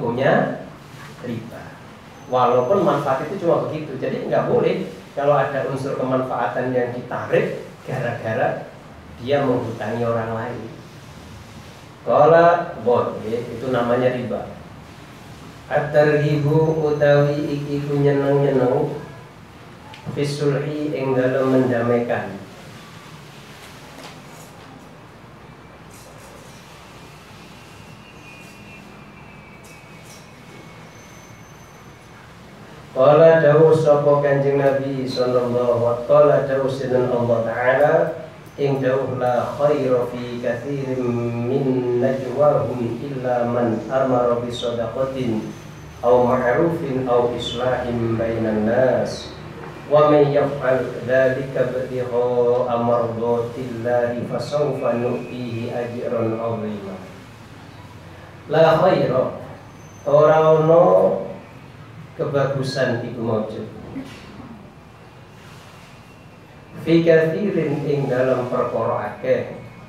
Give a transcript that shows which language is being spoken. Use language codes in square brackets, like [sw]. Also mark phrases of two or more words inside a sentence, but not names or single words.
[id] Ini hukumnya riba. Walaupun manfaat itu cuma begitu. Jadi nggak boleh kalau ada unsur kemanfaatan yang ditarik gara-gara dia menghutangi orang lain. Kalau boleh, itu namanya riba. [jv] At-targhibu utawi iku nyeneng-nyeneng fisulhi ing dalem mendamaikan. Qala dawuh sapa Kanjeng Nabi [ar] صلى الله عليه وسلم, [jv] dawuh sinten [ar] الله تعالى [jv] ing dawuh [ar] لا خير في كثير من نجواهم إلا من أمر بصدقة أو معروف أو إصلاح بين الناس ومن يفعل ذلك ابتغاء مرضات الله فسوف نؤتيه أجرا عظيما. لا خير [jv] ora ono kebagusan iku maujud [ar] في كثير [jv] ing dalam perkara akeh